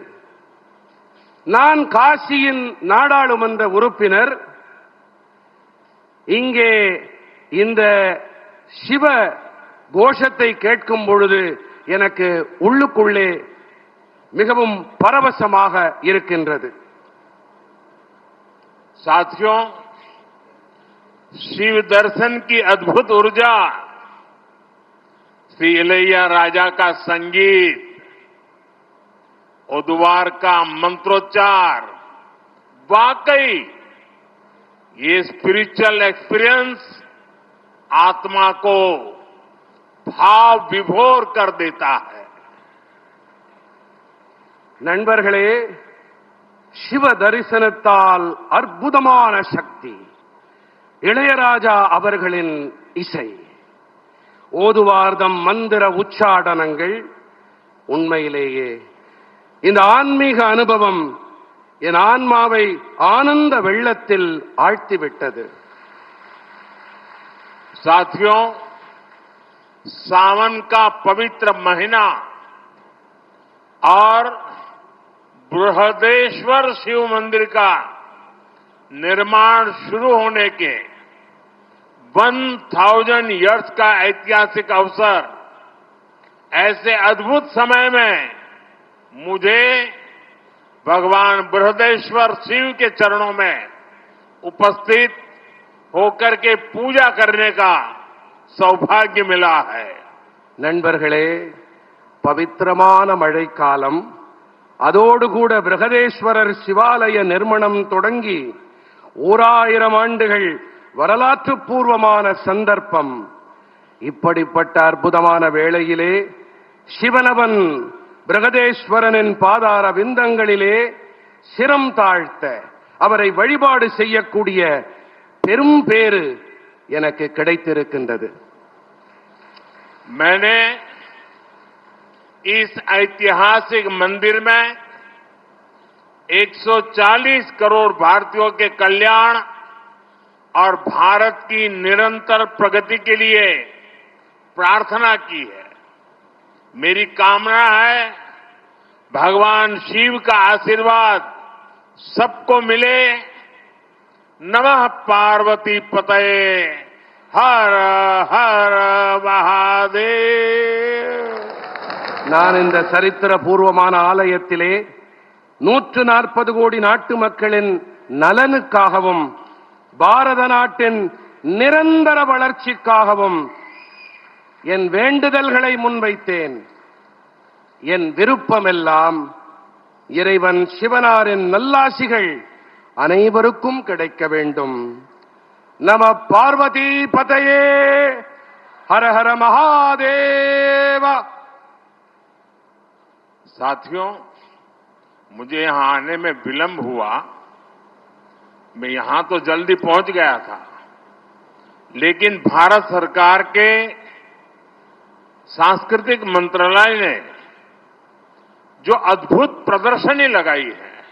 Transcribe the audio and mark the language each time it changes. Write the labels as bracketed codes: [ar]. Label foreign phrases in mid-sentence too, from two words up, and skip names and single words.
[ta] நான் காசியின் நாடாளுமன்ற உறுப்பினர். இங்கே இந்த சிவ கோஷத்தை கேட்கும் பொழுது எனக்கு உள்ளுக்குள்ளே மிகவும் பரவசமாக இருக்கின்றது. [hi] साथियों, शिव दर्शन की अद्भुत ऊर्जा, श्री इलैया राजा का संगीत, उद्वार का मंत्रोच्चार, वाकई ये [en] spiritual experience [hi] आत्मा को भाव विभोर कर देता है. [ta] நண்பர்களே, சிவ தரிசனத்தால் அற்புதமான சக்தி, இளையராஜா அவர்களின் இசை, ஓதுவார்தம் மந்திர உச்சாடனங்கள், உண்மையிலேயே இந்த ஆன்மீக அனுபவம் என் ஆன்மாவை ஆனந்த வெள்ளத்தில் ஆழ்த்திவிட்டது. [hi] साथियों, सावन का पवित्र महीना और बृहदेश्वर शिव मंदिर का निर्माण शुरू होने के 1000 ईयर्स का ऐतिहासिक अवसर, ऐसे अद्भुत समय में मुझे भगवान बृहदेश्वर शिव के चरणों में उपस्थित होकर के पूजा करने का सौभाग्य मिला है. [ta] நண்பர்களே, பவித்திரமான மழைக்காலம், அதோடு கூட பிரகதேஸ்வரர் சிவாலய நிர்மாணம் தொடங்கி 1000 ஆண்டுகள் வரலாற்று பூர்வமான சந்தர்ப்பம். இப்படிப்பட்ட அற்புதமான வேளையிலே சிவனவன் பிரகதேஸ்வரனின் பாதார விந்தங்களிலே சிரம் தாழ்த்த அவரை வழிபாடு செய்யக்கூடிய பெரும் பேறு எனக்கு கிடைத்திருக்கின்றது. [hi] मैंने इस ऐतिहासिक मंदिर में 140 करोड़ भारतीयों के कल्याण और भारत की निरंतर प्रगति के लिए प्रार्थना की है. मेरी कामना है भगवान शिव का आशीर्वाद सबको मिले. [sa] नमः पार्वती पतये, [hi] हर हर महादेव. [ta] நான் இந்த சரித்திர பூர்வமான ஆலயத்திலே 140 கோடி நாட்டு மக்களின் நலனுக்காகவும் பாரத நாட்டின் நிரந்தர வளர்ச்சிக்காகவும் என் வேண்டுதல்களை முன்வைத்தேன். என் விருப்பமெல்லாம் இறைவன் சிவனாரின் நல்லாசிகள் அனைவருக்கும் கிடைக்க வேண்டும். [sa] नम पार्वती पतये, [hi] हर हर महादेव. साथियों, मुझे यहां आने में विलंब हुआ. मैं यहां तो जल्दी पहुंच गया था, लेकिन भारत सरकार के सांस्कृतिक मंत्रालय ने जो अद्भुत प्रदर्शनी लगाई है,